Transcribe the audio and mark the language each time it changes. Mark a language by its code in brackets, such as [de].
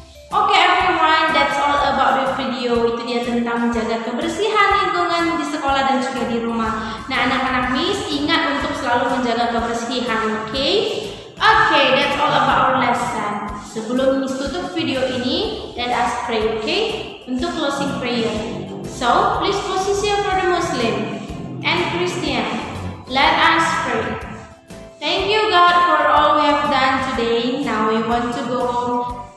[en] Oke everyone, that's all about the video. [id] Itu dia tentang menjaga kebersihan lingkungan di sekolah dan juga di rumah. Nah anak-anak Miss ingat untuk selalu menjaga kebersihan, oke? [en] Oke, that's all about our lesson. [id] Sebelum Miss tutup video ini, [en] let us pray, okay? Untuk closing prayer. So, please position for the Muslim and Christian. Let us pray. Thank you God for all we have done today. Now we want to go home.